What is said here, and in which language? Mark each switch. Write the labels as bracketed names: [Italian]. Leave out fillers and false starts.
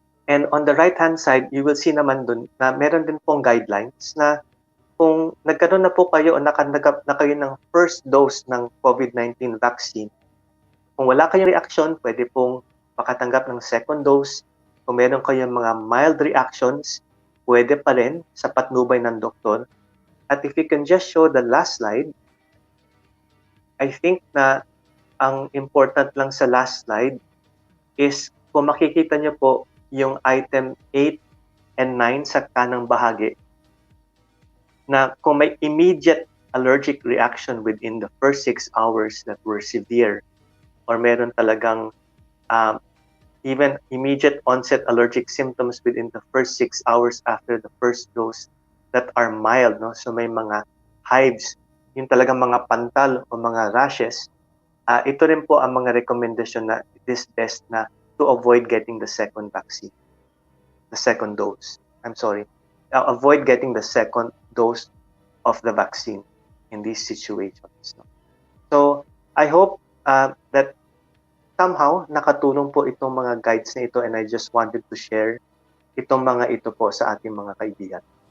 [English] And on the right-hand side, you will see [Filipino] naman dun na meron din pong guidelines na kung nagkaroon na po kayo o nakatanggap na kayo ng first dose ng COVID-19 vaccine, kung wala kayong reaction, pwede pong makatanggap ng second dose. Kung meron kayong mga mild reactions, pwede pa rin sa patnubay ng doktor. At [English] if you can just show the last slide, I think [Filipino] na ang important lang sa last slide is kung makikita nyo po yung item 8 and 9 sa kanang bahagi, na kung may [English] immediate allergic reaction within the first 6 hours that were severe, or [Filipino] meron talagang [English] even immediate onset allergic symptoms within the first 6 hours after the first dose that are mild, no? [Filipino] So may mga hives, yung talagang mga pantal o mga rashes, ito rin po ang mga recommendation na [English] it is best [Filipino] na [English] to avoid getting the second vaccine, the second dose. Avoid getting the second dose of the vaccine in these situations. So, I hope that somehow [Filipino] nakatulong po itong mga guides na ito, [English] and I just wanted to share [Filipino] itong mga ito po sa ating mga kaibigan.